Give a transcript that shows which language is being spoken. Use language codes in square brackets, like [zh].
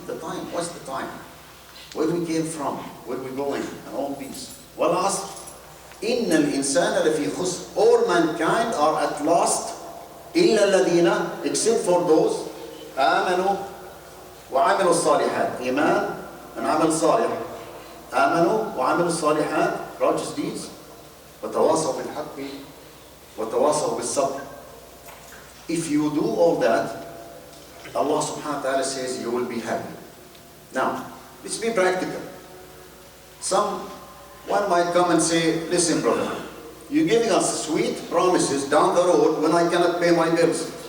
[en] The time, what's the time? Where we came from, where we're going, and all these. [ar] وَالْعَصْرِ إِنَّ الْإِنسَانَ لَفِي خُسْرٍ. [en] All mankind are at last, [ar] إِلَّا الَّذِينَ, [en] except for those [ar] آمَنُوا وَعَمِلُوا الصَّالِحَاتِ. [en] Iman and amal salih. [ar] آمَنُوا وَعَمِلُوا الصَّالِحَاتِ, [en] righteous deeds. [ar] وَتَوَاصَوْا بِالْحَقِّ وَتَوَاصَوْا بِالصَّبْرِ. [en] If you do all that, Allah subhanahu wa ta'ala says you will be happy. Now, let's be practical. One might come and say, listen brother, you're giving us sweet promises down the road when I cannot pay my bills.